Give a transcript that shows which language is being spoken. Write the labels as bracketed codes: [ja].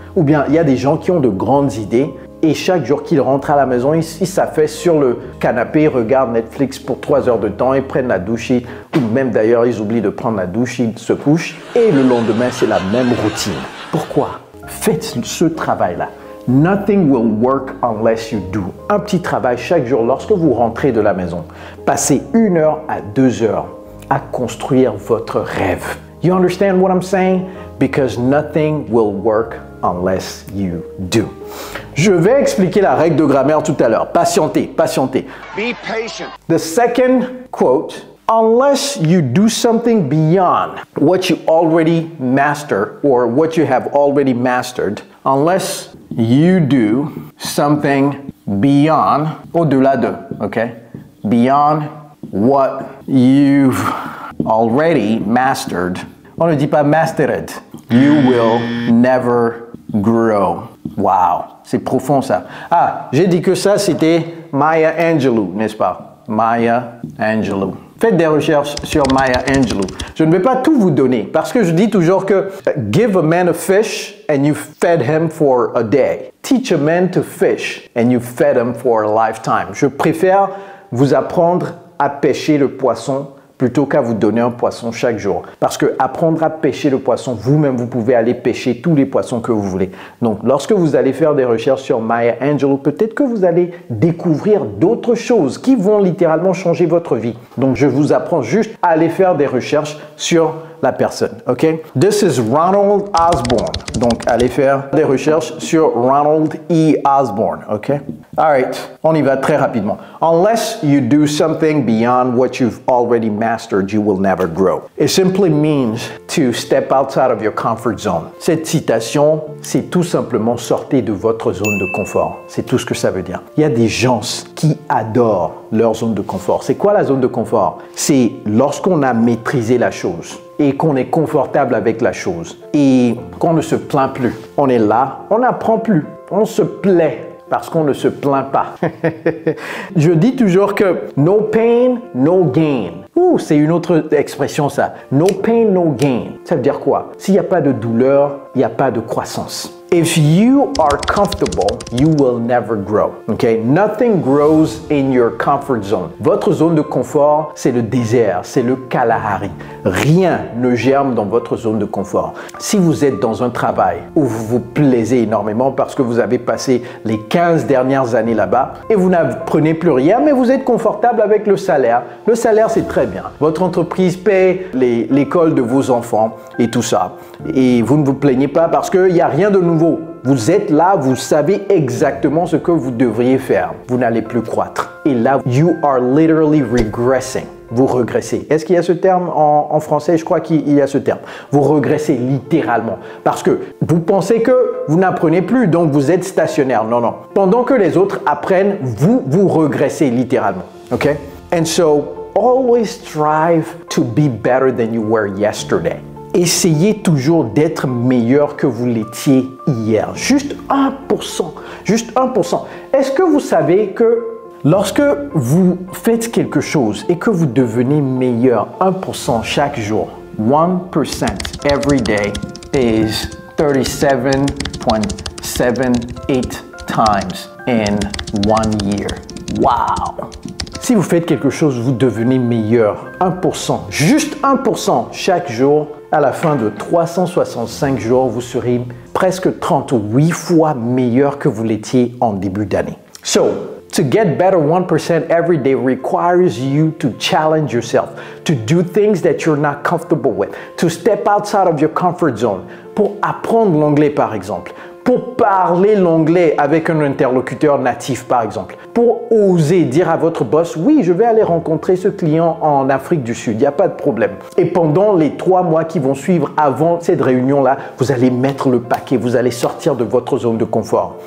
[fr] Ou bien, il y a des gens qui ont de grandes idées et chaque jour qu'ils rentrent à la maison, ils s'affaissent sur le canapé, regardent Netflix pour 3 heures de temps, ils prennent la douche, ou même d'ailleurs, ils oublient de prendre la douche, ils se couchent et le lendemain, c'est la même routine. Pourquoi? Faites ce travail-là. [en] Nothing will work unless you do. [fr] Un petit travail chaque jour lorsque vous rentrez de la maison. Passez 1 heure à 2 heures à construire votre rêve. [en] You understand what I'm saying? Because nothing will work unless you do. [fr] Je vais expliquer la règle de grammaire tout à l'heure. Patientez, patientez. [en] Be patient. The second quote, unless you do something beyond what you already master or what you have already mastered, unless you do something beyond, [fr] au-delà de, [en] okay? Beyond what you've already mastered. [fr] On ne dit pas mastered. [en] You will never grow. [fr] Wow, c'est profond ça. Ah, j'ai dit que ça c'était Maya Angelou, n'est-ce pas? Maya Angelou. Faites des recherches sur Maya Angelou. Je ne vais pas tout vous donner parce que je dis toujours que [en] give a man a fish and you fed him for a day. Teach a man to fish and you fed him for a lifetime. [fr] Je préfère vous apprendre à pêcher le poisson plutôt qu'à vous donner un poisson chaque jour. Parce que apprendre à pêcher le poisson, vous-même, vous pouvez aller pêcher tous les poissons que vous voulez. Donc, lorsque vous allez faire des recherches sur Maya Angelou, peut-être que vous allez découvrir d'autres choses qui vont littéralement changer votre vie. Donc, je vous apprends juste à aller faire des recherches sur la personne, ok? [en] This is Ronald Osborne. [fr] Donc, allez faire des recherches sur Ronald E. Osborne, ok? Alright, on y va très rapidement. [en] Unless you do something beyond what you've already mastered, you will never grow. It simply means to step outside of your comfort zone. [fr] Cette citation, c'est tout simplement sortez de votre zone de confort. C'est tout ce que ça veut dire. Il y a des gens qui adorent leur zone de confort. C'est quoi la zone de confort? C'est lorsqu'on a maîtrisé la chose et qu'on est confortable avec la chose et qu'on ne se plaint plus. On est là, on n'apprend plus, on se plaît parce qu'on ne se plaint pas. Je dis toujours que [en] no pain, no gain. [fr] C'est une autre expression ça. [en] No pain, no gain. [fr] Ça veut dire quoi? S'il n'y a pas de douleur, il n'y a pas de croissance. [en] If you are comfortable, you will never grow. Okay? Nothing grows in your comfort zone. [fr] Votre zone de confort, c'est le désert, c'est le Kalahari. Rien ne germe dans votre zone de confort. Si vous êtes dans un travail où vous vous plaisez énormément parce que vous avez passé les 15 dernières années là-bas et vous n'apprenez plus rien, mais vous êtes confortable avec le salaire. Le salaire, c'est très bien. Votre entreprise paie l'école de vos enfants et tout ça. Et vous ne vous plaignez pas parce qu'il n'y a rien de nouveau. Vous êtes là, vous savez exactement ce que vous devriez faire. Vous n'allez plus croître. Et là, [en] you are literally regressing. [fr] Vous regressez. Est-ce qu'il y a ce terme en français? Je crois qu'il y a ce terme. Vous regressez littéralement. Parce que vous pensez que vous n'apprenez plus, donc vous êtes stationnaire. Non, non. Pendant que les autres apprennent, vous regressez littéralement. OK? [en] And so, always strive to be better than you were yesterday. [fr] Essayez toujours d'être meilleur que vous l'étiez hier. Juste 1%. Juste 1%. Est-ce que vous savez que lorsque vous faites quelque chose et que vous devenez meilleur 1% chaque jour, [en] 1% every day is 37.78 times in 1 year. [fr] Wow! Si vous faites quelque chose, vous devenez meilleur 1%, juste 1% chaque jour. À la fin de 365 jours, vous serez presque 38 fois meilleur que vous l'étiez en début d'année. [en] So, to get better 1% every day requires you to challenge yourself, to do things that you're not comfortable with, to step outside of your comfort zone. [fr] Pour apprendre l'anglais, par exemple. Pour parler l'anglais avec un interlocuteur natif, par exemple. Pour oser dire à votre boss, oui, je vais aller rencontrer ce client en Afrique du Sud, il n'y a pas de problème. Et pendant les 3 mois qui vont suivre avant cette réunion-là, vous allez mettre le paquet, vous allez sortir de votre zone de confort.